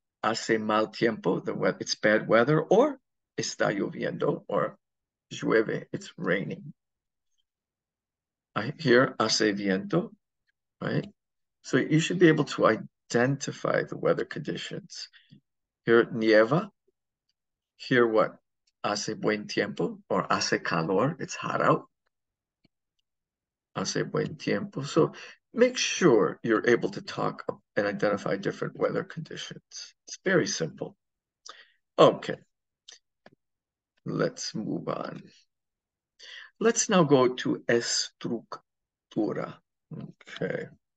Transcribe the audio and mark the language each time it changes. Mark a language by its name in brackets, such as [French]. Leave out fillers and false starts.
[Spanish] Hace mal tiempo, [English] it's bad weather, or [Spanish] está lloviendo, [English] or [Spanish] llueve, [English] it's raining. Here, [Spanish] hace viento, [English] right? So you should be able to identify the weather conditions. Here, nieva. Here, what? [Spanish] Hace buen tiempo, or hace calor, [English] it's hot out. [Spanish] Hace buen tiempo. [English] So make sure you're able to talk and identify different weather conditions. It's very simple. Okay, let's move on. Let's now go to estructura. Okay.